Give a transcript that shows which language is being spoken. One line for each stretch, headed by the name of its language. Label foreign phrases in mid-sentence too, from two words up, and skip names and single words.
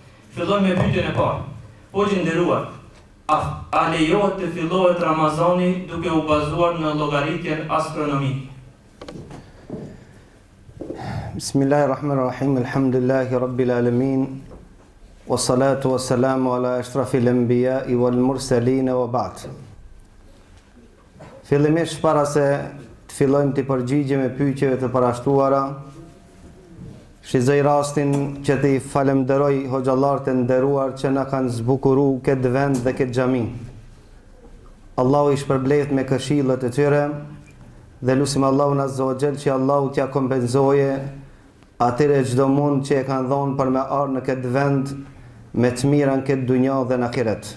Albanian: Filloj me pyetjen e parë. Po që nderuar, a lejohet të fillohet Ramazani duke u bazuar në llogaritjen astronomike?
Arabic: Bismillahirrahmanirrahim. الحمد لله رب العالمين والصلاة والسلام على أشرف الأنبياء والمرسلين وبعد.
Albanian: Fillimisht para se të fillojmë të përgjigjemi pyetjeve të parashtuara, shizoj rastin që t'i falemderoj hoxhallarët e nderuar që na kanë zbukuru këtë vend dhe këtë xhami. Allahu i shpërblet me këshillat e tyre dhe lutim Allahun
Arabic: عز وجل
Albanian: që Allahu t'ja kompenzoje atyre çdo mund që e kanë dhënë për me ardhur në këtë vend me të mirën këtë dunja dhe në ahiret.